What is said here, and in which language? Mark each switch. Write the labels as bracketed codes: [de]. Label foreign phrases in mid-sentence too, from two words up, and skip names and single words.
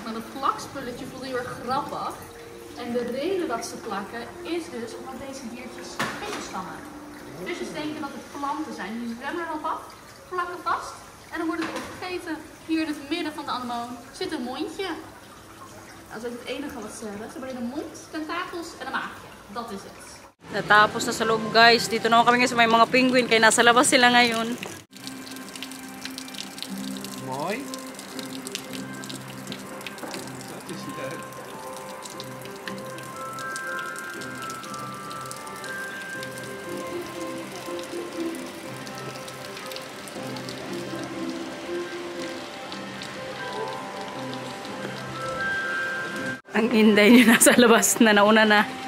[nl] Maar dat plakspulletje voelt heel erg grappig. En de reden dat ze plakken is dus omdat deze diertjes visjes vangen. Visjes denken dat het planten zijn. Die zwemmen er dan af, plakken vast. En dan worden ze opgegeten. Hier in het midden van de anemoon zit een mondje. Dat is ook het enige wat ze hebben. Ze hebben een mond, tentakels en een maagje. Dat is het. [tl] Natapos na sa loob, guys. Dito naman kami ngayon sa may mga penguin. Kaya nasa labas sila ngayon. [nl] Mooi. Dat is leuk. [tl] Ang inday niya nasa labas na nauna na.